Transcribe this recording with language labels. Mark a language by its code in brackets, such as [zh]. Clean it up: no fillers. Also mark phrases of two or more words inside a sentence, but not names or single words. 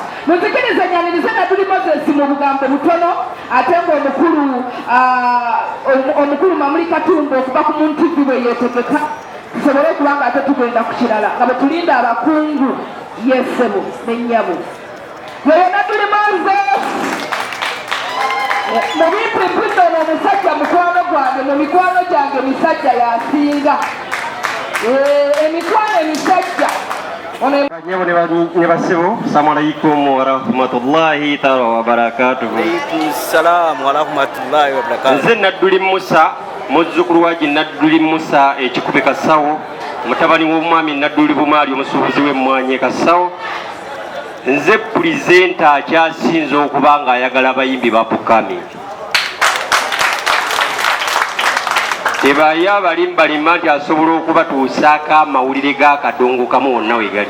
[lg] Munzikirize nnyanirize Nadulimo mu bugambo butono ate ng'omukulu Mamuli Katumba okuva ku Mutebi bwe yeetegeka tusobole okubanga ate tugenda ku kirala nga bwe tulinda abakungu yesebo n'ennyabo. Yeyo Nadulimo mubimpimpimbe ono omusajja mukwano gwange, mu mikwano gyange misajja yasinga. Emikwano emisajja Nyabo ne basebo, [ar] السلام عليكم ورحمة الله تعالى وبركاته. عليكم السلام ورحمة الله وبركاته. [lg] Nze Nadduli Musa, muzzukulu wa Nadduli Musa ekikube Kasawo, mutabani w'omwami Nadduli Bumaali omusuubuzi w'emmwanyi Kasawo. Nze pulizenta akyasinze okuba nga ayagala abayimbi ba Pukami. Tebaye abalimbalima nti asobola okubatuusaako amawulire ga Kadongo Kamu wonna we gali.